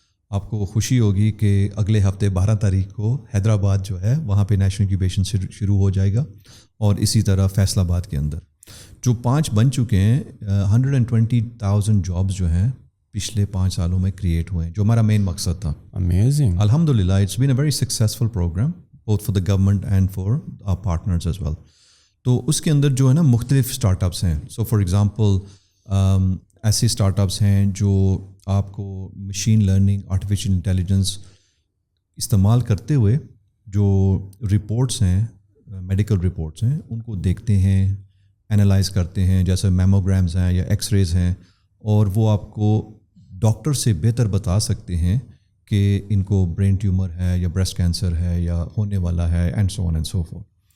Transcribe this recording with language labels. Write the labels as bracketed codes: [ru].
[ur] آپ کو خوشی ہوگی کہ اگلے ہفتے 12 تاریخ کو حیدرآباد جو ہے وہاں پہ نیشنل انکیوبیشن شروع ہو جائے گا, اور اسی طرح فیصل آباد کے اندر جو 5 بن چکے ہیں. 120,000 جابس جو ہیں پچھلے 5 سالوں میں کریٹ ہوئے ہیں, جو ہمارا مین مقصد تھا. [en] Amazing. الحمدللہ it's been a very successful programme both for the government and for our partners as well. [ur] تو اس کے اندر جو ہے نا مختلف اسٹارٹ اپس ہیں. [en] so for example [ur] ایسے اسٹارٹ اپس ہیں جو آپ کو مشین لرننگ, آرٹیفیشیل انٹیلیجنس استعمال کرتے ہوئے جو رپورٹس ہیں, میڈیکل رپورٹس ہیں, ان کو دیکھتے ہیں, انالائز کرتے ہیں, جیسے میموگرامز ہیں یا ایکس ریز ہیں, اور وہ آپ کو ڈاکٹر سے بہتر بتا سکتے ہیں کہ ان کو برین ٹیومر ہے یا بریسٹ کینسر ہے یا ہونے والا ہے, [en] And so on and so forth.